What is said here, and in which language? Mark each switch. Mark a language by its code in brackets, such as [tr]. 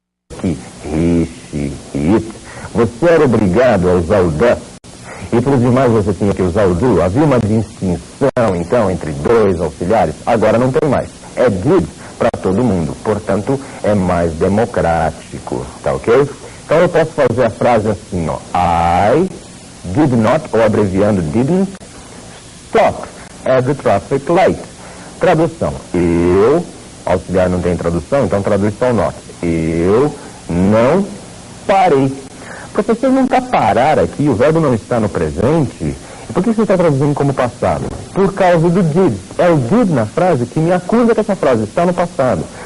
[pt] Aqui, he, she, it. Você era obrigado a usar o does, e para os demais você tinha que usar o do. Havia uma distinção, então, entre 2 auxiliares. Agora não tem mais. É did para todo mundo, portanto, é mais democrático, tá ok? Então eu posso fazer a frase assim, ó. [en] I did not, [pt] ou abreviando [en] didn't, stop at the traffic light. [pt] Tradução. Eu, auxiliar não tem tradução, então traduz só o not. Eu não parei. Professor, não está parar aqui, o verbo não está no presente. E por que você está traduzindo como passado? Por causa do did. É o did na frase que me acusa que essa frase está no passado.